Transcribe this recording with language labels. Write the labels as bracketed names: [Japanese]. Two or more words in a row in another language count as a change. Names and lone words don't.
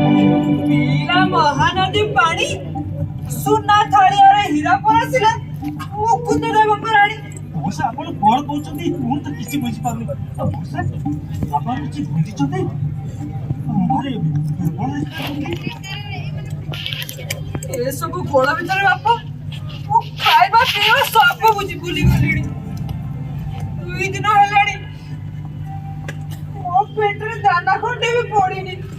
[Odia] ପୀଳା ମହାନଦୀ ପାଣି ସୁନା ଥାଳି ଅରେ ହୀରା ପରଶିଲା ମୁକୁନ୍ଦ ଦେବ ରାଣୀ ମଉସା ଆପଣ କଣ କହୁଛନ୍ତି ମୁଁ ତ କିଛି ବୁଝିପାରୁନି। ମଉସା ଆପଣ କିଛି ବୁଝିଛନ୍ତି ମୁହଁରେ ଦୁର୍ବଳ ଏସବୁ ଗୋଳ ଭିତରେ ବାପା ମୁଁ ଖାଇବା ପିଇବା ସବୁ ଭୁଲି ଗଲିଣି। 2 ଦିନ ହେଲାଣି ମୋ ପେଟରେ ଦାନା ଖଣ୍ଡେ ବି ପଡିନି।